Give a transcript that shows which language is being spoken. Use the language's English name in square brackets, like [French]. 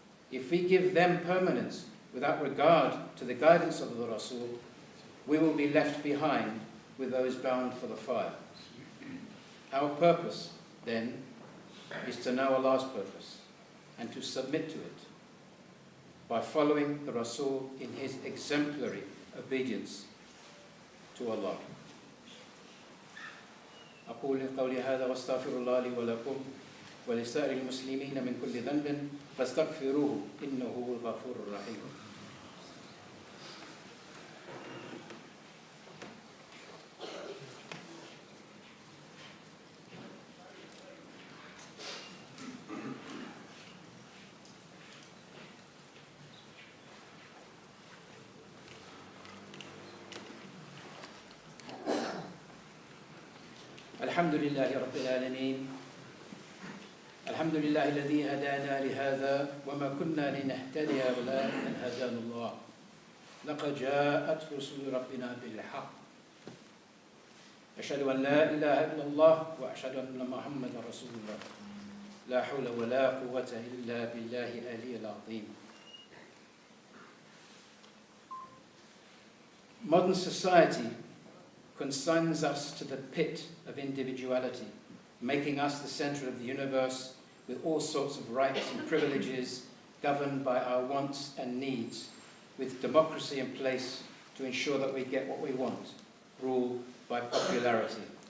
[English] If we give them permanence without regard to the guidance of the Rasul, we will be left behind with those bound for the fire. Our purpose, then, is to know Allah's purpose and to submit to it by following the Rasul in his exemplary obedience to Allah. [Arabic] أقول قولي هذا واستغفر الله لي ولكم ولسائر المسلمين من كل ذنب فاستغفروه إنه هو الغفور الرحيم. الحمد لله رب العالمين. الحمد لله الذي هدانا لهذا وما كنا لنهتدي لولا أن هدانا الله. لقد جاءت رسل ربنا بالحق. أشهد أن لا إله إلا الله وأشهد أن محمدا رسول الله. لا حول ولا قوة إلا بالله العلي العظيم. [English] Modern society consigns us to the pit of individuality, making us the center of the universe with all sorts of rights and privileges governed by our wants and needs, with democracy in place to ensure that we get what we want, ruled by popularity.